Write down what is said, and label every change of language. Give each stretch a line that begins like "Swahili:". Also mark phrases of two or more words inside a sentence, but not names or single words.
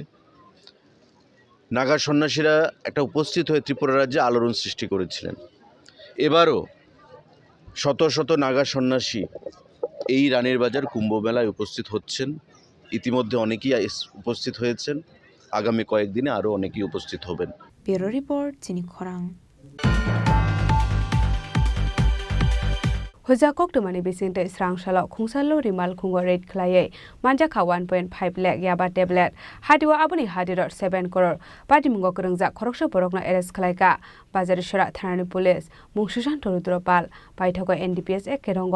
Bangla: নাগা সন্ন্যাসীরা একটা উপস্থিত হয়ে ত্রিপুরা রাজ্যে আলোড়ন সৃষ্টি করেছিলেন। এবারও শত শত নাগা সন্ন্যাসী এই রানীর বাজার কুম্ভ মেলায় উপস্থিত হচ্ছেন। ইতিমধ্যে অনেকেই উপস্থিত হয়েছেন, আগামী কয়েকদিনে আরও অনেকেই উপস্থিত হবেন।
English: bureau report,
Bangla: চিনি খরাং।
Kok Borok: Hujakok to mani bisinte srangshalo khungsalo rimal khungo rate khlaye manjaka 1.5 lakh yaba tablet hadiwa abuni hadiror 7 crore party mungo kurungja khoroksha borokna arrest khlaika bazar shara thanani police mung Sushant Rudropal paithoko NDPS ekerongo